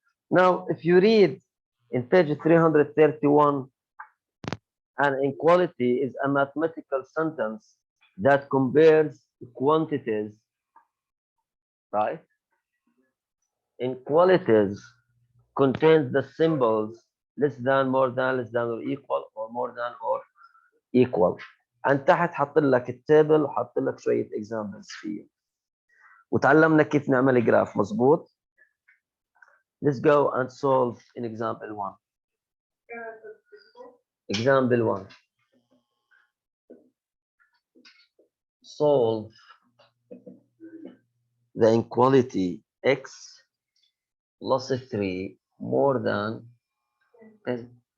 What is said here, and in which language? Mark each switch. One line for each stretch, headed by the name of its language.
English: Now, if you read in page 331, an inequality is a mathematical sentence that compares quantities, right? Inequalities contains the symbols less than, more than, less than or equal, or more than or equal.
Arabic: عن تحت حط لك التابل وحط لك شويه اكزامبلز فيه، وتعلمنا كيف نعمل جراف. مظبوط.
English: Let's go and solve in example 1. Example 1. Solve the inequality x plus 3 more than 10.